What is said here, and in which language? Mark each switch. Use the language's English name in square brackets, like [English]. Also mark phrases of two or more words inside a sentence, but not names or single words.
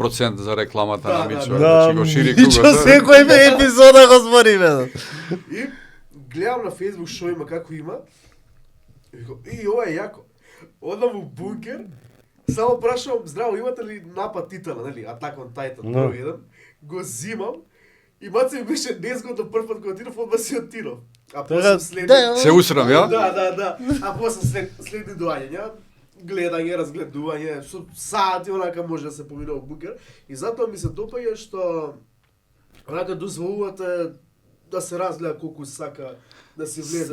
[Macedonian] процент за рекламата Да, на да, Мичо, да. да ќе го шири Мичо кругот. секој епизода го збори, бе. И гледам на Facebook што има, како има. И викам, ова е јако. Одам у бункер, само прашувам, здраво, имате ли Напад Титана, нели? Attack on Titan, Да. први еден. Го зимам. И маце ми беше незгодно прв пат кога отидов, одма си отидов. А после следи... Се усрам, ја? Да. А после следи доаѓања, гледање, разгледување, со сати онака може да се поминува бункер. И затоа ми се допаѓа што онака дозволувате да се разгледа колку сака да се влезе.